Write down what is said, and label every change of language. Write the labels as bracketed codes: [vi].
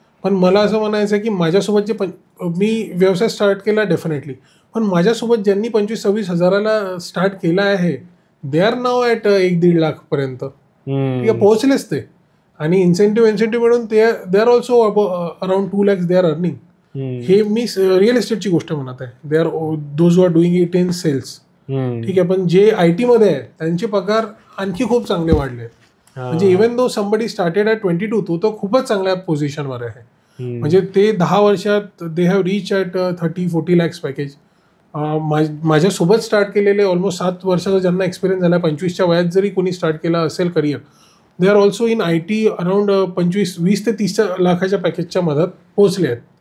[mr] पण मला असं म्हणायचं की माझ्यासोबत जे मी व्यवसाय स्टार्ट केला डेफिनेटली, पण माझ्यासोबत ज्यांनी 25,000-26,000 स्टार्ट केला आहे [en] they are now at [mr] 1-1.5 लाखपर्यंत. ठीक आहे, पोहोचलेच ते. आणि इन्सेंटिव्ह मिळून [en] They are also around 2 lakhs they are earning. [mr] हे मी रिअल इस्टेटची गोष्ट म्हणत आहे. [en] They are those who are doing it in sales. [mr] ठीक आहे, पण जे IT मध्ये आहे त्यांचे पगार आणखी खूप चांगले वाढले. म्हणजे [en] even though somebody started at 22, [mr] तो खूपच चांगल्या पोझिशनवर आहे. म्हणजे ते 10 वर्षात [en] they have reach at 30-40 lakhs [mr] package. माझ्यासोबत स्टार्ट केलेले ऑलमोस्ट 7 वर्षाचा ज्यांना एक्सपिरियन्स झाला, 25च्या वयात जरी कोणी स्टार्ट केला असेल career, [en] they are also in IT around [mr] 20 ते 30 लाखाच्या पॅकेजच्या मधात पोहोचले आहेत.